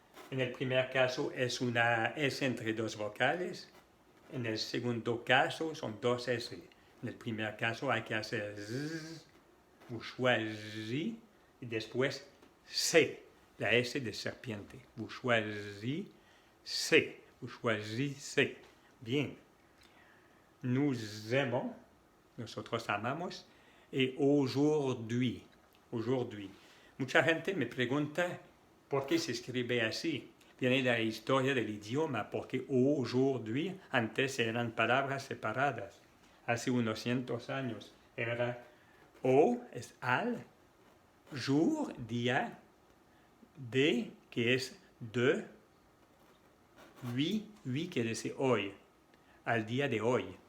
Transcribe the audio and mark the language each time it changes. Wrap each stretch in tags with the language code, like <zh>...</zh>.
<es>En el primer caso es una S entre 2 vocales. En el segundo caso son 2 S. En el primer caso hay que hacer Z, vous choisissez, y después C, la S de serpiente.</es> <fr>Vous choisissez, vous choisissez. Bien. Nous aimons,</fr> <es>nosotros amamos,</es> <fr>et aujourd'hui. Aujourd'hui.</fr> <es>Mucha gente me pregunta por qué se escribe así. Viene de la historia del idioma, porque aujourd'hui antes eran palabras separadas. Hace unos 100 años era o es al, jour, día, de, que es de, oui quiere decir hoy, al día de hoy.</es>